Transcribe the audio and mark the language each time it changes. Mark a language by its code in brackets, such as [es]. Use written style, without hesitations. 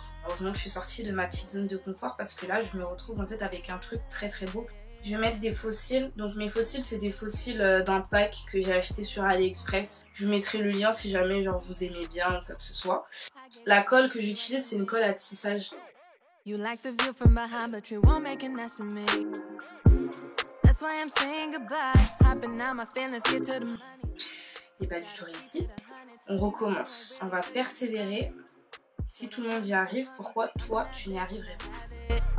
[fr] Heureusement que je suis sortie de ma petite zone de confort parce que là je me retrouve en fait avec un truc très très beau. Je vais mettre des faux cils, donc mes faux cils c'est des faux cils d'un pack que j'ai acheté sur AliExpress. Je vous mettrai le lien si jamais genre vous aimez bien ou quoi que ce soit. La colle que j'utilise c'est une colle à tissage. [en] You like the view from behind, but you won't make an ass of me. That's why I'm saying goodbye. Hopping out my feelings, get to the money. [fr] Et pas du tout réussi. On recommence. On va persévérer. Si tout le monde y arrive, pourquoi toi tu n'y arriverais pas?